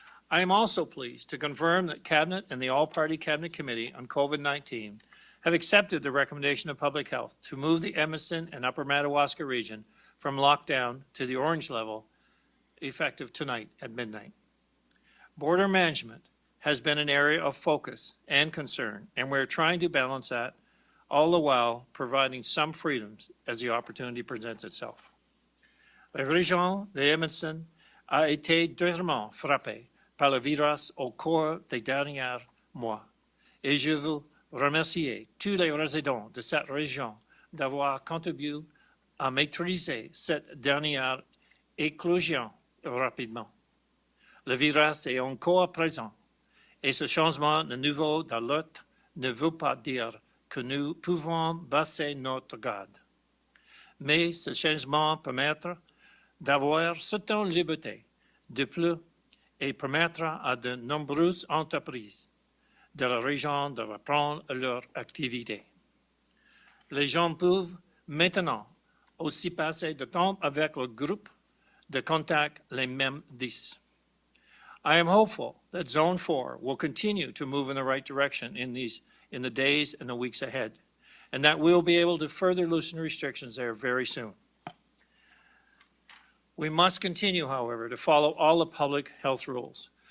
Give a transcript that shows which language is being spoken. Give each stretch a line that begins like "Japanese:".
English: I am also pleased to confirm that Cabinet and the All-Party Cabinet Committee on COVID-19 have accepted the recommendation of Public Health to move the Edmundston and Upper Madawaska region from lockdown to the orange level effective tonight at midnight. Border management has been an area of focus and concern, and we're trying to balance that, all the while providing some freedoms as the opportunity presents itself.
French: La région de Edmundston a été durement frappée par le virus au cours des derniers mois, et je veux remercier tous les résidents de cette région d'avoir contribué à maîtriser cette dernière éclosion rapidement. Le virus est encore présent, et ce changement de niveau d'alerte ne veut pas dire que nous pouvons baisser notre garde. Mais ce changement permettra d'avoir certaines libertés de plus et permettra à de nombreuses entreprises de la région de reprendre leur activité. Les gens peuvent maintenant aussi passer du temps avec le groupe de contact les mêmes 10.
English: I am hopeful that Zone 4 will continue to move in the right direction in the days and the weeks ahead, and that we'll be able to further loosen restrictions there very soon. We must continue, however, to follow all the public health rules.